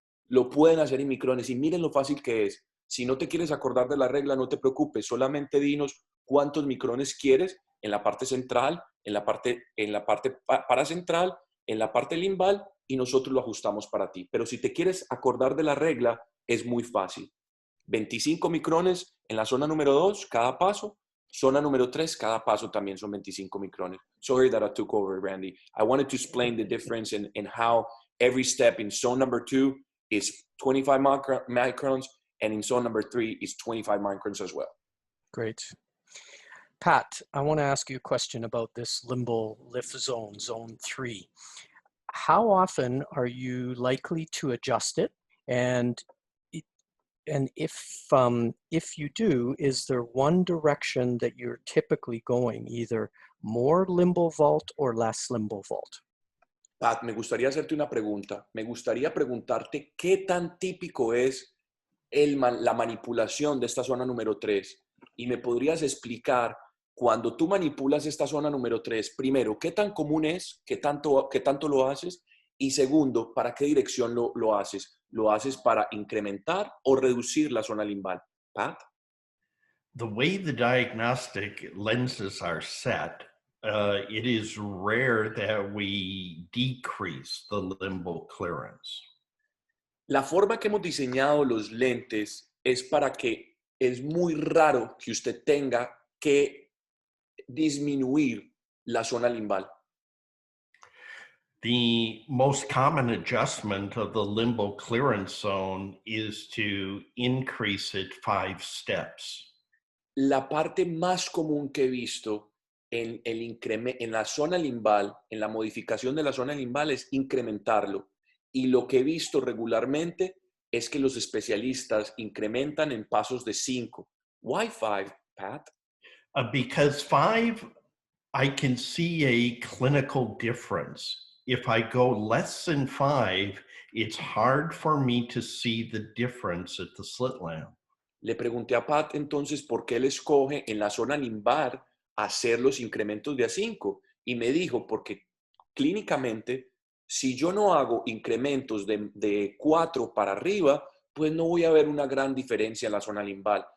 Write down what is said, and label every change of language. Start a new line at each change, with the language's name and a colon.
Spanish: Lo pueden hacer en micrones y miren lo fácil que es. Si no te quieres acordar de la regla, no te preocupes, solamente dinos cuántos micrones quieres en la parte central, en la parte paracentral, en la parte limbal y nosotros lo ajustamos para ti. Pero si te quieres acordar de la regla, es muy fácil. 25 micrones en la zona número 2, cada paso. Zona número 3, cada paso también son 25 micrones.
English: Sorry that I took over, Randy. I wanted to explain the difference in how every step in zone number 2 is 25 microns, and in zone number 3 is 25 microns as well. Great. Pat, I want to ask you a question about this limbal lift zone, zone 3. How often are you likely to adjust it? And if you do, is there one direction that you're typically going, either more limbal vault or less limbal vault?
Spanish: Pat, me gustaría hacerte una pregunta. Me gustaría preguntarte qué tan típico es la manipulación de esta zona número 3. Y me podrías explicar, cuando tú manipulas esta zona número 3, primero, ¿qué tan común es? ¿Qué tanto lo haces? Y segundo, ¿para qué dirección lo haces? ¿Lo haces para incrementar o reducir la zona limbal? Pat?
English: The way the diagnostic lenses are set, it is rare that we decrease the limbal clearance.
Spanish: La forma que hemos diseñado los lentes es para que es muy raro que usted tenga que disminuir la zona limbal.
English: The most common adjustment of the limbal clearance zone is to increase it 5 steps.
Spanish: La parte más común que he visto en la zona limbal, en la modificación de la zona limbal, es incrementarlo. Y lo que he visto regularmente es que los especialistas incrementan en pasos de 5.
English: Why 5, Pat? Because 5, I can see a clinical difference. If I go less than 5, it's hard for me to see the difference at the slit lamp.
Spanish: Le pregunté a Pat entonces por qué él escoge en la zona limbar hacer los incrementos de A5 y me dijo porque clínicamente si yo no hago incrementos de 4 para arriba, pues no voy a ver una gran diferencia en la zona limbal.